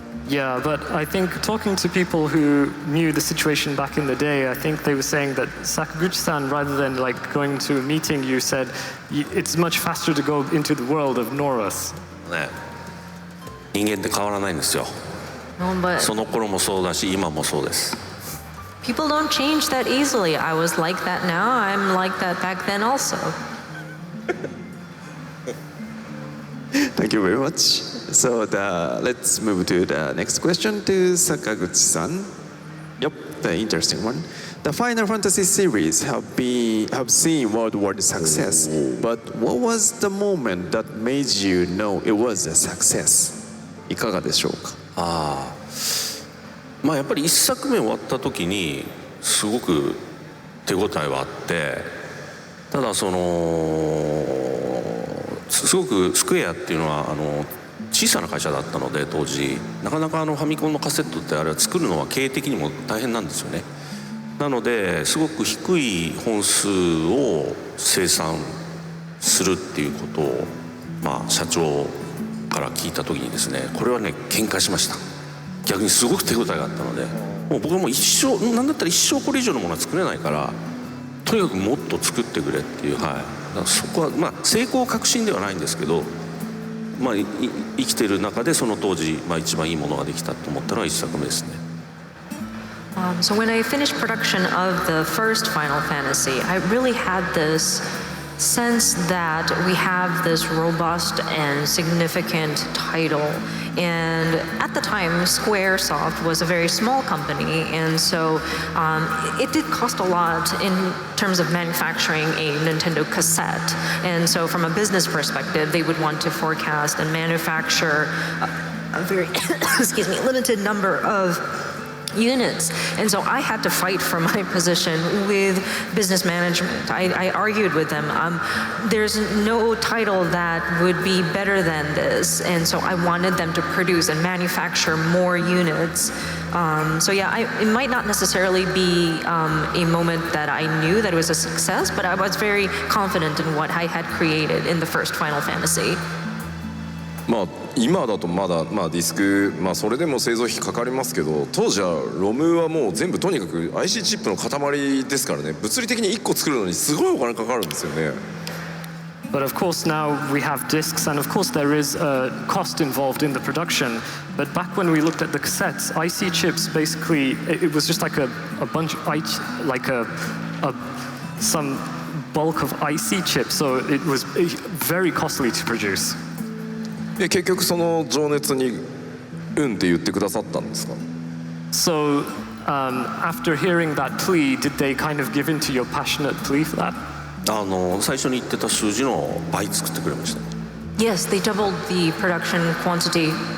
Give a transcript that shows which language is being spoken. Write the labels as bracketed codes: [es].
[en] Yeah, but I think talking to people who knew the situation back in the day, I think they were saying that Sakaguchi-san, rather than like going to a meeting, you said it's much faster to go into the world of Norus. [ja] ね、人間って変わらないんですよ。 [en] No, but [ja] その頃もそうだし今もそうです。 [en] people don't change that easily. I was like that now. I'm like that back then also. Thank you very much. So let's move to the next question to Sakaguchi-san. Yep, the interesting one. The Final Fantasy series have seen worldwide success, but what was the moment that made you know it was a success? [ja] いかがでしょうか。まあやっぱり1作目終わった時にすごく手応えはあって、ただすごくスクエアっていうのは小さな会社だったので、当時なかなかファミコンのカセットってあれは作るのは経営的にも大変なんですよね。なのですごく低い本数を生産するっていうことを、まあ、社長から聞いた時にですね、これはね喧嘩しました。逆にすごく手応えがあったので、もう僕はもう一生なんだったら一生これ以上のものは作れないから、とにかくもっと作ってくれっていう、はい、だからそこはまあ成功確信ではないんですけど、まあ、生きてる中でその当時、まあ、一番いいものができたと思ったのは1作目ですね。 [en] So when I finished production of the first Final Fantasy, I really had this sense that we have this robust and significant title. And at the time, Squaresoft was a very small company, and so it did cost a lot in terms of manufacturing a Nintendo cassette. And so from a business perspective, they would want to forecast and manufacture a very limited number of units. And so I had to fight for my position with business management. I argued with them. There's no title that would be better than this. And so I wanted them to produce and manufacture more units. So yeah, it might not necessarily be a moment that I knew that it was a success, but I was very confident in what I had created in the first Final Fantasy. [ja] まあ今だとまだ、まあ、ディスク、まあ、それでも製造費かかりますけど、当時はロムはもう全部とにかく IC チップの塊ですからね、物理的に1個作るのにすごいお金かかるんですよね。 [en] But of course now we have discs, and of course there is a cost involved in the production. But back when we looked at the cassettes, IC chips basically it was just like a bunch like some bulk of IC chips, so it was very costly to produce. [ja] 結局その情熱にうんって言ってくださったんですか。 [en] So after hearing that plea, did they kind of give in to your passionate plea for that? [ja] 最初に言ってた数字の倍作ってくれました。 [en] Yes, they doubled the production quantity.